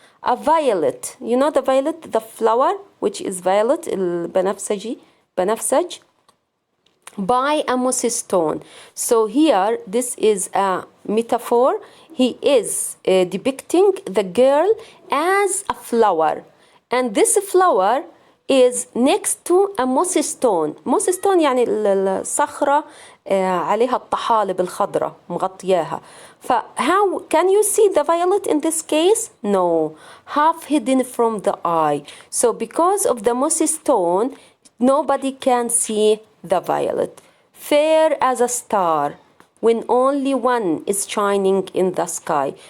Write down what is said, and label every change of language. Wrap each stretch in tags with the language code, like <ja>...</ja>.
<en>A violet, you know the violet, the flower, which is violet,</en> <ar>البنفسجي, بنفسج,</ar> <en>by a mossy stone. So here, this is a metaphor. He is depicting the girl as a flower, and this flower is next to a mossy stone. Mossy stone</en> <ar>يعني الصخرة عليها الطحالب الخضراء مغطياها.</ar> <en>How can you see the violet in this case? No, half hidden from the eye. So because of the mossy stone, nobody can see the violet. Fair as a star, when only one is shining in the sky.</en>